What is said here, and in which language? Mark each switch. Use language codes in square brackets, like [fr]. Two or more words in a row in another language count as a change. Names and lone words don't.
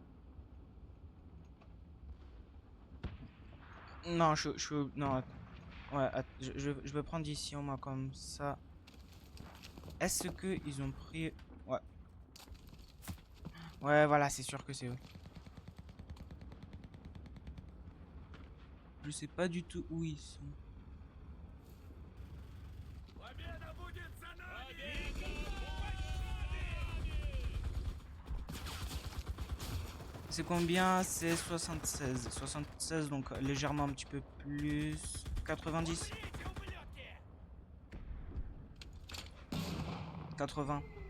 [fr] Non, non, ouais, je vais prendre ici, au moins, comme ça. Est-ce que ils ont pris... Ouais. Ouais, voilà, c'est sûr que c'est eux. Je sais pas du tout où ils sont. [ru] Победа будет за нами! [fr] C'est combien? C'est 76. 76, donc légèrement un petit peu plus. 90. 80.